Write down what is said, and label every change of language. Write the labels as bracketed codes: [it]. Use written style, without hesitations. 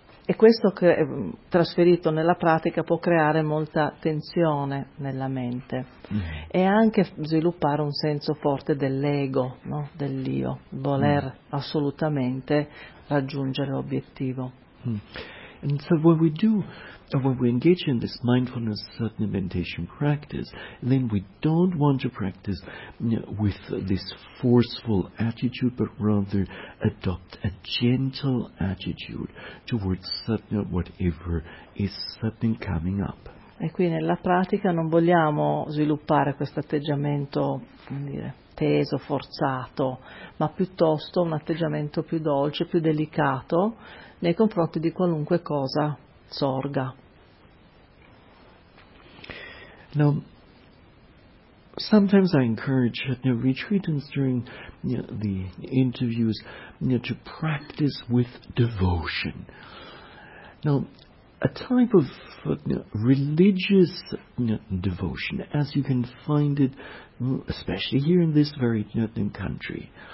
[it] E questo che è trasferito nella pratica può creare molta tensione nella mente e anche sviluppare un senso forte dell'ego, no? Dell'io, voler assolutamente raggiungere l'obiettivo. [en] And so what we do, when we engage in this mindfulness certain meditation practice, then we don't want to practice with this forceful attitude, but rather adopt a gentle attitude towards certain whatever is certain coming up. [it] E qui nella pratica non vogliamo sviluppare questo atteggiamento, come dire, teso, forzato, ma piuttosto un atteggiamento più dolce, più delicato nei confronti di qualunque cosa sorga. [en] Now, sometimes I encourage retreatants during the interviews to practice with devotion. Now, a type of religious devotion, as you can find it, especially here in this very country.